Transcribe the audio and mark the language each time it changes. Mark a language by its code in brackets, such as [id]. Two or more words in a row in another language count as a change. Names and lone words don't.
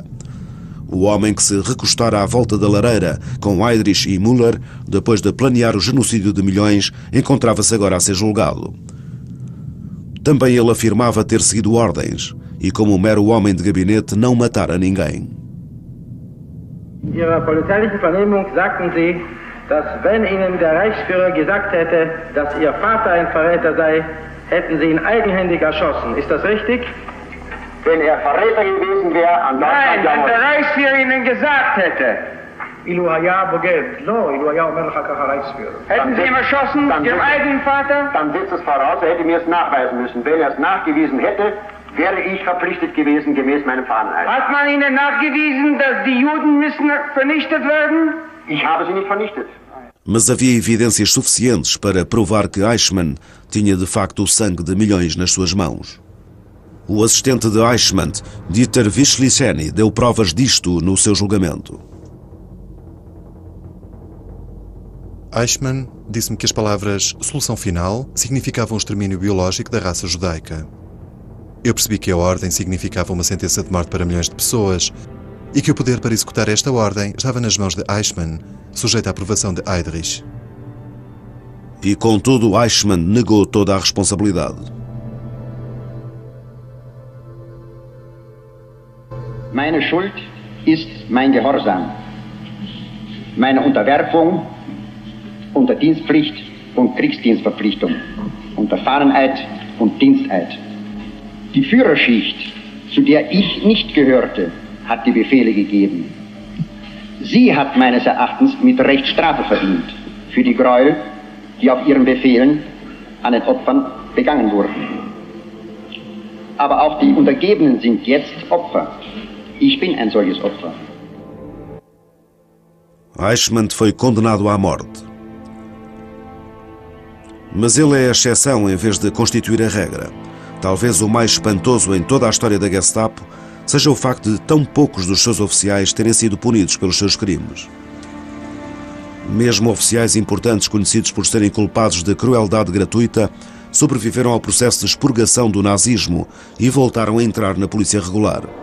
[pt] O homem que se recostara à volta da lareira com Heydrich e Müller, depois de planear o genocídio de milhões, encontrava-se agora a ser julgado. Também ele afirmava ter seguido ordens e, como um mero homem de gabinete, não matara ninguém. [de] In Ihrer polizeilichen Vernehmung sagten Sie, dass wenn Ihnen der Reichsführer gesagt hätte, dass Ihr Vater ein Verräter sei, hätten Sie ihn eigenhändig erschossen. Ist das richtig? Wenn er Verräter gewesen wäre, an Nein, wenn der Reichsführer Ihnen gesagt hätte. Hätten Sie ihn erschossen, Ihrem eigenen Vater? Dann setzt es voraus, er hätte mir es nachweisen müssen. Wenn er es nachgewiesen hätte, wäre ich verpflichtet gewesen, gemäß meinem Fahneneid. Hat man Ihnen nachgewiesen, dass die Juden müssen vernichtet werden? Ich habe sie nicht vernichtet. [pt] Mas havia evidências suficientes para provar que Eichmann tinha de facto o sangue de milhões nas suas mãos. O assistente de Eichmann, Dieter Wislicenny, deu provas disto no seu julgamento. Eichmann disse-me que as palavras solução final significavam o extermínio biológico da raça judaica. Eu percebi que a ordem significava uma sentença de morte para milhões de pessoas e que o poder para executar esta ordem estava nas mãos de Eichmann, sujeito à aprovação de Heydrich. E contudo, Eichmann negou toda a responsabilidade. [de] Meine Schuld ist mein Gehorsam, meine Unterwerfung unter Dienstpflicht und Kriegsdienstverpflichtung, unter Fahneneid und Diensteid. Die Führerschicht, zu der ich nicht gehörte, hat die Befehle gegeben. Sie hat meines Erachtens mit Recht Strafe verdient für die Gräuel, die auf ihren Befehlen an den Opfern begangen wurden. Aber auch die Untergebenen sind jetzt Opfer. Ich bin ein solches Opfer. [pt] Eichmann foi condenado à morte. Mas ele é a exceção em vez de constituir a regra. Talvez o mais espantoso em toda a história da Gestapo seja o facto de tão poucos dos seus oficiais terem sido punidos pelos seus crimes. Mesmo oficiais importantes conhecidos por serem culpados de crueldade gratuita sobreviveram ao processo de expurgação do nazismo e voltaram a entrar na polícia regular.